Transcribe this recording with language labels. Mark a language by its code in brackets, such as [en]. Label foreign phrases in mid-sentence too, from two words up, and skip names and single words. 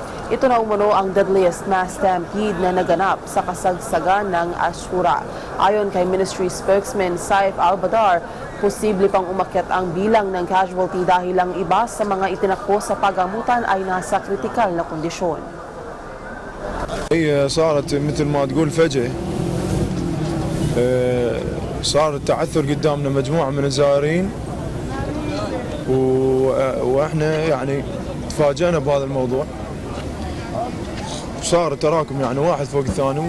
[tl] Ito na umano ang deadliest mass stampede na naganap sa kasagsagan ng Ashura. Ayon kay [en] Ministry spokesman [tl] Saif al-Badar, posible pang umakyat ang bilang ng casualty dahil ang iba sa mga itinakbo sa pagamutan ay nasa kritikal na kondisyon. [ar] هي صارت مثل ما تقول فجأة صار التعثر قدامنا مجموعة من الزائرين واحنا يعني تفاجأنا بهذا الموضوع صار تراكم يعني واحد فوق الثاني.